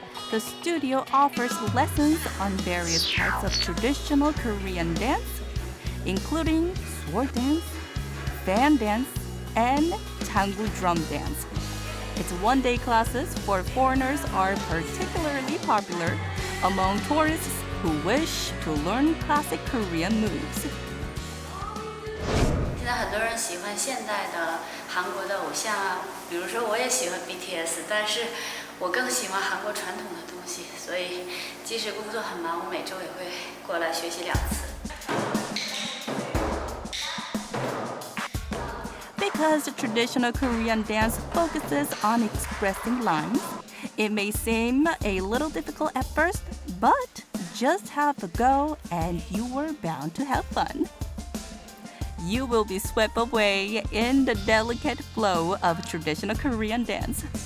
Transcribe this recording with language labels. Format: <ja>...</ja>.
<en>The studio offers lessons on various types of traditional Korean dance, including sword dance, fan dance, and tangu drum dance. Its one-day classes for foreigners are particularly popular among tourists who wish to learn classic Korean moves.</en> <zh>现在很多人喜欢现代的韩国的偶像啊，比如说我也喜欢 BTS， 但是我更喜欢韩国传统的东西，所以即使工作很忙，我每周也会过来学习2次。</zh> <en>Because the traditional Korean dance focuses on expressing lines, it may seem a little difficult at first, but just have a go and you are bound to have fun. You will be swept away in the delicate flow of traditional Korean dance.</en>